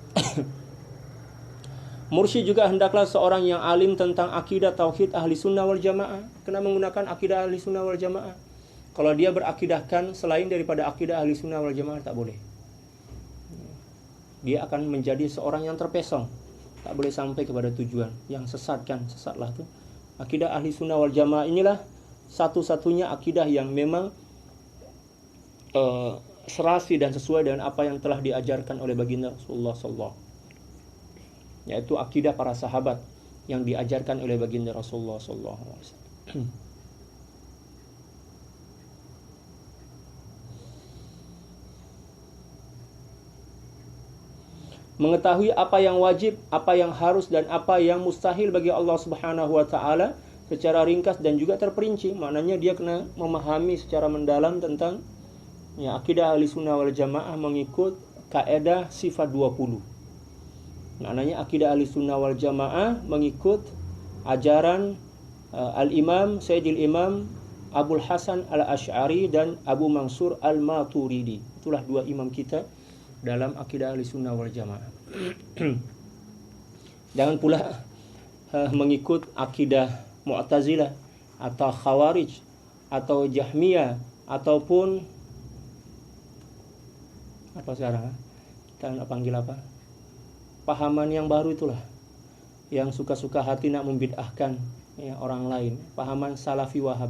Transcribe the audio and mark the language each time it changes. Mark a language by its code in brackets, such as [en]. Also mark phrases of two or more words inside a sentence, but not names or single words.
[ms] Mursyid juga hendaklah seorang yang alim tentang akidah tauhid ahli sunnah wal jamaah. Kena menggunakan akidah ahli sunnah wal jamaah. Kalau dia berakidahkan selain daripada akidah ahli sunnah wal jamaah, tak boleh. Dia akan menjadi seorang yang terpesong, tak boleh sampai kepada tujuan. Yang sesatlah tu. Akidah ahli sunnah wal jamaah inilah satu-satunya akidah yang memang serasi dan sesuai dengan apa yang telah diajarkan oleh baginda Rasulullah sallallahu, yaitu akidah para sahabat yang diajarkan oleh baginda Rasulullah [ar] صلى الله عليه وسلم. [ms] Mengetahui apa yang wajib, apa yang harus dan apa yang mustahil bagi [ar] الله سبحانه وتعالى [ms] secara ringkas dan juga terperinci. Maknanya dia kena memahami secara mendalam tentang akidah ahli sunnah wal jamaah mengikut kaedah sifat 20. Maknanya akidah ahli sunnah wal jamaah mengikut ajaran al-imam Sayyidil Imam Abul Hasan al-Ash'ari dan Abu Mansur al-Maturidi. Itulah 2 imam kita dalam akidah ahli sunnah wal jamaah. Jangan pula mengikut akidah Mu'tazilah atau Khawarij atau Jahmiyah ataupun apa sekarang kita nak panggil apa, pahaman yang baru itulah, yang suka-suka hati nak membid'ahkan orang lain, pahaman salafi wahabi.